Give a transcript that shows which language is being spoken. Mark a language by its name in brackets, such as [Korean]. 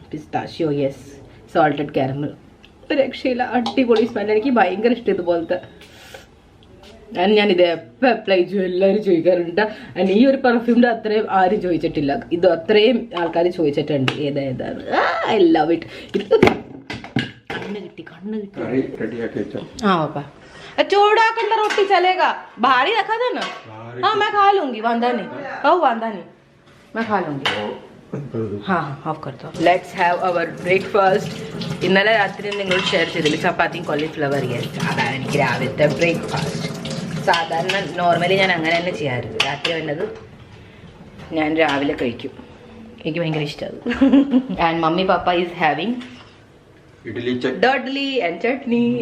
[Malayalam] Pistachio, yes, salted caramel. രക്ഷയില്ല, അടിപൊളി smell. എനിക്ക് ഭയങ്കര ഇഷ്ടം ഇതുപോലത്തെ. ഞാനിത് എപ്പോൾ അപ്ലൈ ചെയ്യും, എല്ലാവരും ചോദിക്കാറുണ്ട്. ആൻഡ് ഈ ഒരു പെർഫ്യൂമിൻ്റെ അത്രയും ആരും ചോദിച്ചിട്ടില്ല, ഇത് അത്രയും ആൾക്കാർ ചോദിച്ചിട്ടുണ്ട്. ഏതാണ് [English] I love it. [Malayalam] ഇത് കണ്ണ് കിട്ടി. [Hindi] हाँ पापा, चौड़ा कंडा रोटी चलेगा, भारी रखा था ना. हाँ मैं खा लूंगी, वांदा नहीं, मैं खा लूंगी. हाँ ऑफ कर दो. [English] Let's have our breakfast. [Malayalam] ഇന്നലെ രാത്രി നിങ്ങൾ ഷെയർ ചെയ്തില്ല ചപ്പാത്തിയും കോളിഫ്ലവർ. യെസ്, അതാണ് എനിക്ക് രാവിലത്തെ ബ്രേക്ക്ഫാസ്റ്റ്. സാധാരണ നോർമലി ഞാൻ അങ്ങനെ തന്നെ ചെയ്യാറുണ്ട്. രാത്രി വന്നത് ഞാൻ രാവിലെ കഴിക്കും, എനിക്ക് ഭയങ്കര ഇഷ്ടമാണ്. [English] And mummy papa is having idli and chutney.